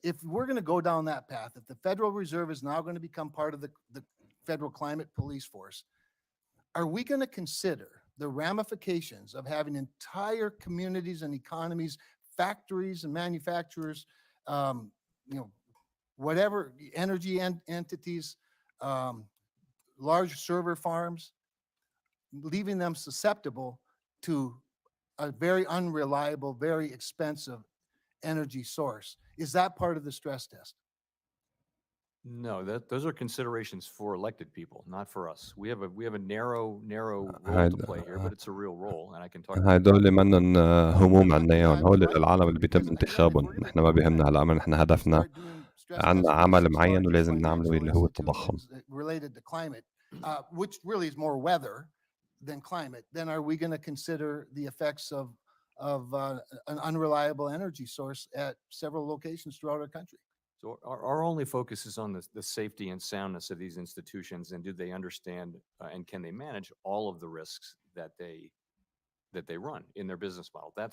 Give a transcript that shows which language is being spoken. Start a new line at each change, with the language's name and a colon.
English: If we're going to go down that path, if the Federal Reserve is now going to become part of the Federal Climate Police Force, are we going to consider the ramifications of having entire communities and economies, factories and manufacturers, whatever energy entities, large server farms, leaving them susceptible to a very unreliable, very expensive energy source? Is that part of the stress test? No, those are considerations for elected people, not for us. We have a narrow role to play here, but it's a real role, and I can talk about
Arabic: هدول منن هموم عنا اياهم. هول العالم اللي بيتم انتخابهم. نحن ما بيهمنا هلا، نحن هدفنا عنا عمل معين ولازم نعمله اللي هو التضخم.
English: Related to climate, which really is more weather than climate. Then are we going to consider the effects of an unreliable energy source at several locations throughout our country? So our only focus is on the safety and soundness of these institutions, and do they understand and can they manage all of the risks that they run in their business model?